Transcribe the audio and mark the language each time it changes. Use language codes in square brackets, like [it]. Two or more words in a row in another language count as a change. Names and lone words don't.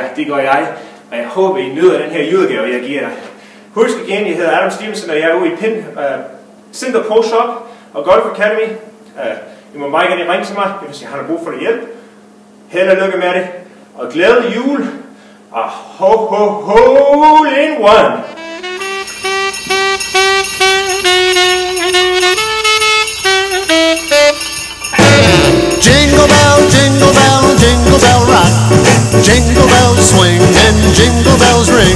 [da] Det gør jeg. Og jeg håber, I nyder den her julegave, jeg giver dig. Husk igen, jeg hedder Adam Stevenson, og jeg er ude i Sindre Pro Shop og Golf Academy. I må meget gerne ringe til mig, hvis jeg har brug for hjælp. Held og lykke med det. Og glædelig jul. [en] Og hole in one. Jingle bell, jingle bell, jingle bell rock. Jingle bells swing and jingle bells ring.